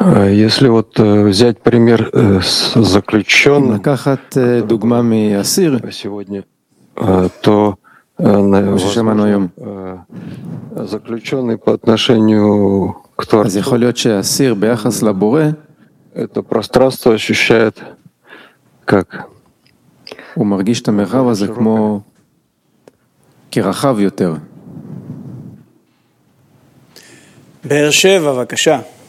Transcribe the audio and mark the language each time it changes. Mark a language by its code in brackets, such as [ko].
[ru] Если вот взять пример с заключенным, [he] לקחת דוגמה מאסיר [ru] сегодня, то заключенный по отношению к [he] творцу, זה יכול להיות שאסיר ביחס לבורא, [ru] это пространство ощущает как [he] הוא מרגיש את המרחב הזה כמו כרחב יותר. באר שבע, בבקשה.